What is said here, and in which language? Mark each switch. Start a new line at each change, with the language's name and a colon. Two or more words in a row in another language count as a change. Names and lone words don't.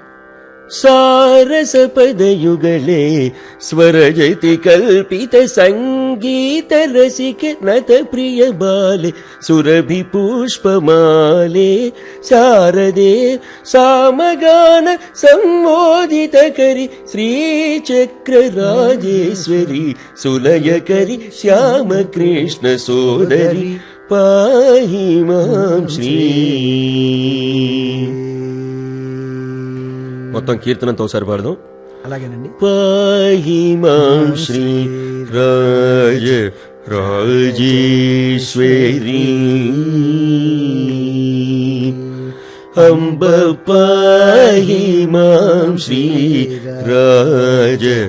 Sanskrit: सारसपदयुगले स्वरजति कल्पित संगीत रसिक नत प्रिय बाले सुरभि पुष्पमाले शारदे सामगान सम्मोदित करि श्रीचक्रराजेश्वरी सुलयकरि श्यामकृष्ण सोदरी पाहि मां श्री
Telugu: మొత్తం కీర్తనంతో ఒకసారి పాడదాం. అలాగేనండి.
Sanskrit: పాహి మాం శ్రీ రాజ రాజేశ్వరీ అంబ పాహి మాం శ్రీ రాజ